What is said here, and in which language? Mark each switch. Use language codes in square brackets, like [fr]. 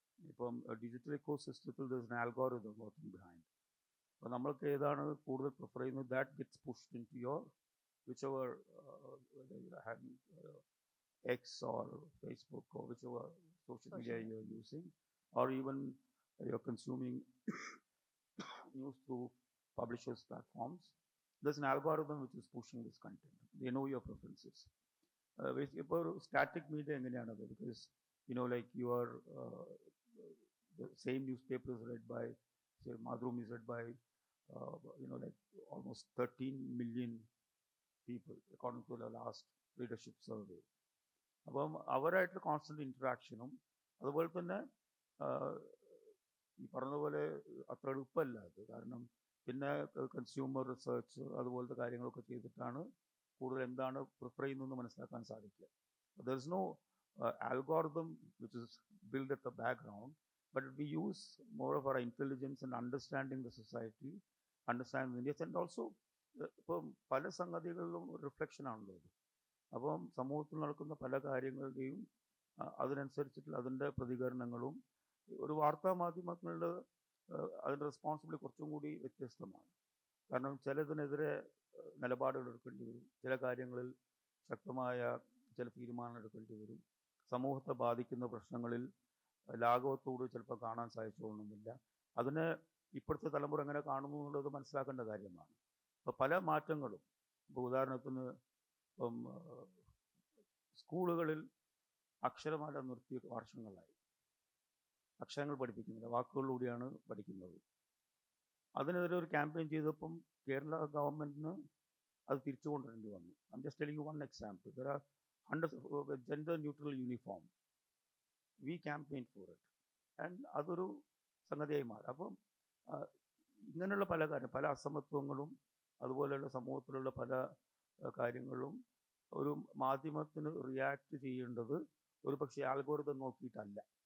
[ml] ഇപ്പം digital echo സിസ്റ്റത്തിൽ [en] an algorithm working behind. [ml] അപ്പോൾ നമ്മൾക്ക് ഏതാണ് കൂടുതൽ പ്രിഫർ ചെയ്യുന്നത്, [en] That gets pushed into your whichever having X or Facebook or whichever social media you're using, or even you're consuming news through publishers' platforms. There's an algorithm which is pushing this content. They know your preferences. [ml] ഇപ്പോൾ static media എങ്ങനെയാണത്? [en] Because like your the same newspaper is read by, say, Madhurumi is read by like almost 13 million people, according to the last leadership survey. [ml] അപ്പം അവരായിട്ടുള്ള constant ഇൻട്രാക്ഷനും അതുപോലെ തന്നെ ഈ പറഞ്ഞതുപോലെ അത്ര എളുപ്പമല്ല അത്. കാരണം പിന്നെ കൺസ്യൂമർ റിസർച്ച് അതുപോലത്തെ കാര്യങ്ങളൊക്കെ ചെയ്തിട്ടാണ് കൂടുതൽ എന്താണ് പ്രിഫർ ചെയ്യുന്നതെന്ന് മനസ്സിലാക്കാൻ സാധിക്കുക. [en] there is no algorithm which is built at the background, but we use more of our intelligence and understanding the society, understanding the needs, and also [ml] ഇപ്പം പല സംഗതികളിലും റിഫ്ലക്ഷൻ ആണല്ലോ ഇത്. അപ്പം സമൂഹത്തിൽ നടക്കുന്ന പല കാര്യങ്ങളുടെയും അതിനനുസരിച്ചിട്ടുള്ള അതിൻ്റെ പ്രതികരണങ്ങളും ഒരു വാർത്താ മാധ്യമങ്ങളുടെ അതിൻ്റെ റെസ്പോൺസിബിലിറ്റി കുറച്ചും കൂടി വ്യത്യസ്തമാണ്. കാരണം ചിലതിനെതിരെ നിലപാടുകൾ എടുക്കേണ്ടി വരും, ചില കാര്യങ്ങളിൽ ശക്തമായ ചില തീരുമാനങ്ങൾ എടുക്കേണ്ടി വരും, സമൂഹത്തെ ബാധിക്കുന്ന പ്രശ്നങ്ങളിൽ ലാഘവത്തോട് ചിലപ്പോൾ കാണാൻ സാധിച്ചോളണമെന്നില്ല. അതിനെ ഇപ്പോഴത്തെ തലമുറ എങ്ങനെ കാണുന്നു എന്നുള്ളത് മനസ്സിലാക്കേണ്ട കാര്യമാണ്. അപ്പോൾ പല മാറ്റങ്ങളും, ഇപ്പോൾ ഉദാഹരണത്തിന് ഇപ്പം സ്കൂളുകളിൽ അക്ഷരമാല നിർത്തിയ വർഷങ്ങളായി, അക്ഷരങ്ങൾ പഠിപ്പിക്കുന്നില്ല, വാക്കുകളിലൂടെയാണ് പഠിക്കുന്നത്. അതിനെതിരെ ഒരു ക്യാമ്പയിൻ ചെയ്തപ്പം കേരള ഗവൺമെൻറ്റിന് അത് തിരിച്ചു കൊണ്ടുവരേണ്ടി വന്നു. [en] I'm just telling you one example. There are hundreds of gender neutral uniform. We campaigned for it. [ml] And അതൊരു സംഗതിയായി മാറി. അപ്പം ഇങ്ങനെയുള്ള പല കാര്യം, പല അസമത്വങ്ങളും അതുപോലെയുള്ള സമൂഹത്തിലുള്ള പല കാര്യങ്ങളും ഒരു മാധ്യമത്തിന് റിയാക്ട് ചെയ്യേണ്ടത് ഒരു പക്ഷേ ആൽഗോരിതം നോക്കിയിട്ടല്ല.